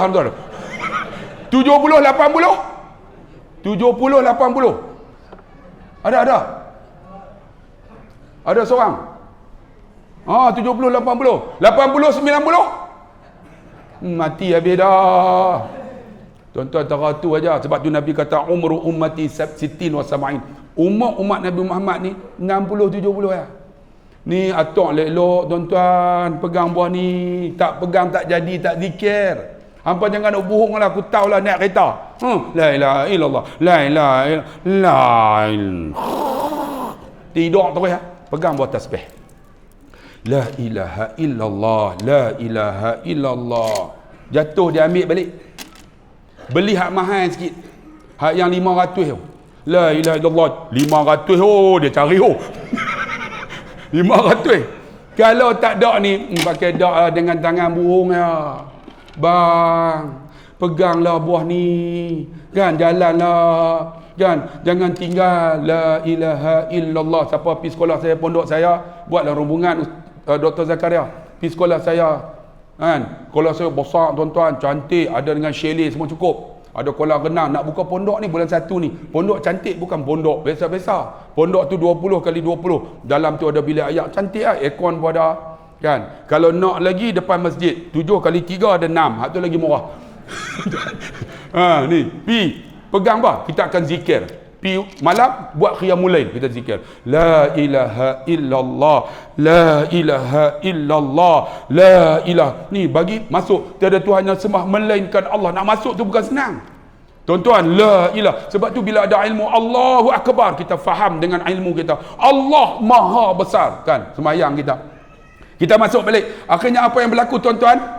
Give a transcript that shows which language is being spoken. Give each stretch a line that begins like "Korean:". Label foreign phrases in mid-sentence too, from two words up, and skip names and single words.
Malay: 70, 80. 70, 80. Ada. Ada seorang. 70, 80, 90. Mati habis dah. Tuan-tuan teratur aja. Sebab tu Nabi kata
Arabic: عمر أمتي ستين وسبعين.
Malay: Umat Nabi Muhammad ni 60 70 ya. Ni atok lelok tuan-tuan, pegang buah ni, tak pegang tak jadi, tak zikir. Hampa jangan nak bohong lah, aku tahu lah naik kereta.
Arabic: لا إله إلا الله، لا إله إلا الله.
Malay: Tidur terus ya. Pegang buah tasbih.
Arabic: لا إله إلا الله، لا إله إلا الله.
Malay: Jatuh dia ambil balik. Beli hak mahal sikit. Hak yang 500 tu.
Arabic: لا إله إلا الله 500
Malay: dia cari
Arabic: 500.
Malay: Kalau tak dak ni pakai dak dengan tangan burung ya. Bang, peganglah buah ni. Kan jalanlah. Kan jangan tinggal.
Arabic: لا إله إلا الله.
Malay: Siapa pergi sekolah saya, pondok saya, buatlah rombongan Dr. Zakaria. Pergi sekolah saya. Kan, sekolah saya besar tuan-tuan, cantik, ada dengan chalet semua cukup. Ada kolam renang. Nak buka pondok ni bulan 1 ni. Pondok cantik, bukan pondok biasa-biasa. Pondok tu 20 kali 20. Dalam tu ada bilik air cantik lah. Aircon pun ada. Kan? Kalau nak lagi depan masjid 7 kali 3 ada 6. Hak tu lagi murah. Ni, pi pegang apa? Kita akan zikir. Pi malam buat
Arabic: قيام الليل,
Malay: kita zikir.
Arabic: لا إله إلا الله، لا إله إلا الله، لا إله.
Malay: Ni bagi masuk tiada Tuhan yang sembah melainkan Allah. Nak masuk tu bukan senang. Tuan-tuan,
Arabic: لا إله.
Malay: Sebab tu bila ada ilmu
Arabic: الله أكبر,
Malay: kita faham dengan ilmu kita. Allah Maha Besar, kan? Semayang kita. Kita masuk balik. Akhirnya apa yang berlaku tuan-tuan?